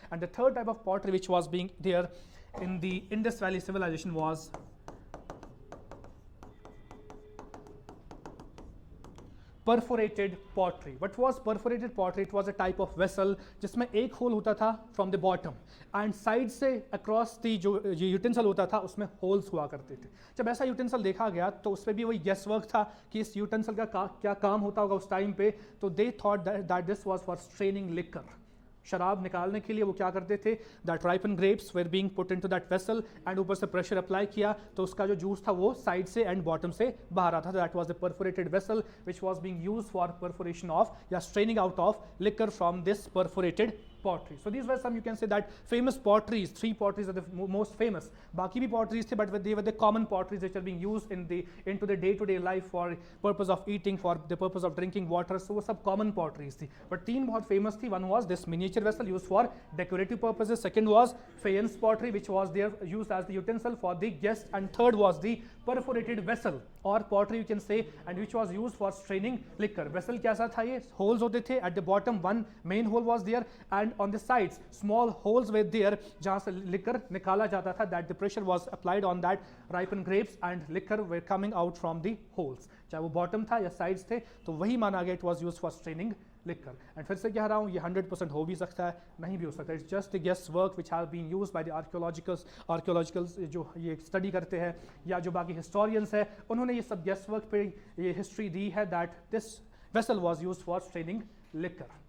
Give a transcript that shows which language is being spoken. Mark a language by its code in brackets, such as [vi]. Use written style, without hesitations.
[en] And the third type of pottery which was being there in the Indus Valley civilization was perforated pottery. What was perforated pottery? It was a type of vessel [hi] जिसमें एक whole होता था [en] from the bottom, and side से across the जो utensil होता था उसमें holes हुआ करते थे. [hi] जब ऐसा utensil देखा गया तो उस पर भी वही guess work था कि इस utensil का क्या काम होता होगा उस टाइम पे. [en] तो they thought that this was for straining liquor. [hi] शराब निकालने के लिए वो क्या करते थे, [en] that ripen grapes were being put into that vessel, [hi] and ऊपर से प्रेशर अप्लाई किया तो उसका जो जूस था वो साइड से एंड बॉटम से बाहर आता था. [en] That was the perforated vessel which was being used for perforation of या straining out of liquor from this perforated pottery. So these were some, you can say, that famous potteries. 3 potteries are the most famous. [hi] बाकी भी potteries थे, [en] but they were the common potteries which are being used into the day-to-day life for purpose of eating, for the purpose of drinking water. So [hi] वो सब common potteries थी. [en] But [hi] 3 बहुत famous थी. [en] One was this miniature vessel used for decorative purposes. Second was faience pottery, which was there used as the utensil for the guest. And third was the perforated vessel or pottery, you can say, and which was used for straining liquor. [hi] Vessel कैसा था ये? Holes होते थे. [en] At the bottom one main hole was there, and on the sides small holes were there [hi] जहाँ से liquor निकाला जाता था. [en] That the pressure was applied on that ripened grapes and liquor were coming out from the holes. [hi] चाहे वो bottom था या sides थे, तो वही माना गया [en] it was used for straining liquor. [hi] And फिर से कह रहा हूँ ये 100% हो भी सकता है, नहीं भी हो सकता. [en] It's just the guess work which has been used by the archaeologicals [hi] जो ये study करते हैं या जो बाकी historians है, उन्होंने ये सब guess work पे ये history दी है [en] that this vessel was used for straining liquor.